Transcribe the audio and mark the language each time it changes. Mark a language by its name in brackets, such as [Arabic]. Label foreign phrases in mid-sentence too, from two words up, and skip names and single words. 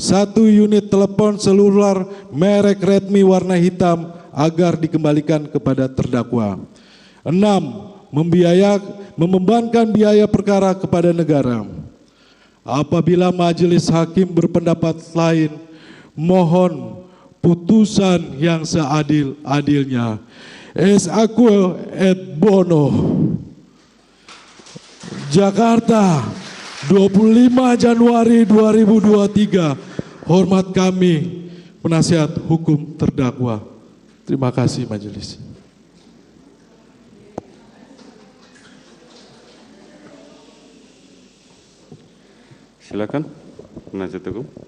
[Indonesian] 1 unit telepon seluler merek Redmi warna hitam agar dikembalikan kepada terdakwa. 6. Membebankan biaya perkara kepada negara. Apabila majelis hakim berpendapat lain, mohon putusan yang seadil-adilnya. [Latin] Es aquo et bono. [Indonesian] Jakarta, 25 Januari 2023. Hormat kami, penasihat hukum terdakwa. Terima kasih majelis. Silakan, penasihat hukum.